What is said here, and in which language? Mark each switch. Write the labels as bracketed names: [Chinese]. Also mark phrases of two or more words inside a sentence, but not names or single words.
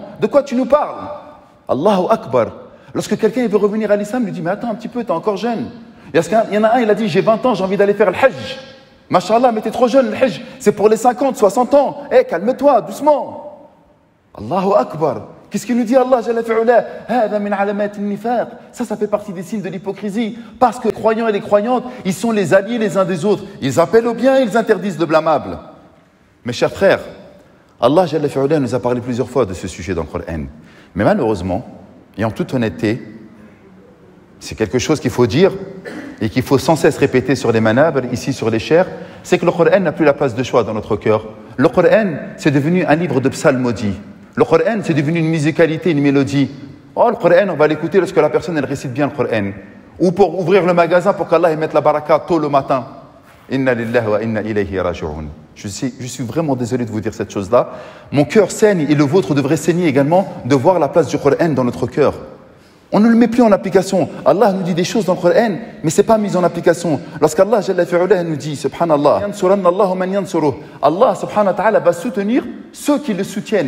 [French] De quoi tu nous parles? [Arabic] الله أكبر. [French] Lorsque quelqu'un veut revenir à l'islam, il lui dit, mais attends un petit peu, t'es encore jeune. Il y en a un, il a dit, j'ai 20 ans, j'ai envie d'aller faire le hajj. Masha'Allah, mais t'es trop jeune, le hajj, c'est pour les 50, 60 ans. Eh, calme-toi, doucement. [Arabic] الله أكبر. [French] Qu'est-ce qu'il nous dit [Arabic] الله جل في علاه? هذا من علامات النفاق. [French] Ça fait partie des signes de l'hypocrisie. Parce que les croyants et les croyantes, ils sont les alliés les uns des autres. Ils appellent au bien et ils interdisent le blâmable. Mes chers frères, [Arabic] الله جل في علاه [French] nous a parlé plusieurs fois de ce sujet dans le Coran. Mais malheureusement, et en toute honnêteté, c'est quelque chose qu'il faut dire et qu'il faut sans cesse répéter sur les manabr, ici sur les chairs, c'est que le Coran n'a plus la place de choix dans notre cœur. Le Coran, c'est devenu un livre de psalmodie. Le Coran, c'est devenu une musicalité, une mélodie. Oh, le Coran, on va l'écouter lorsque la personne, elle récite bien le Coran. Ou pour ouvrir le magasin pour qu'Allah mette la baraka tôt le matin. [Arabic] إنا لله وإنا إليه راجعون. [French] Je suis vraiment désolé de vous dire cette chose-là. Mon cœur saigne et le vôtre devrait saigner également de voir la place du Coran dans notre cœur. On ne le met plus en application. Allah nous dit des choses dans le Coran, mais ce n'est pas mis en application. Lorsqu' [Arabic] الله جل في علاه [French] nous dit, [Arabic] سبحان الله، الله سبحانه وتعالى [French] va soutenir ceux qui le soutiennent.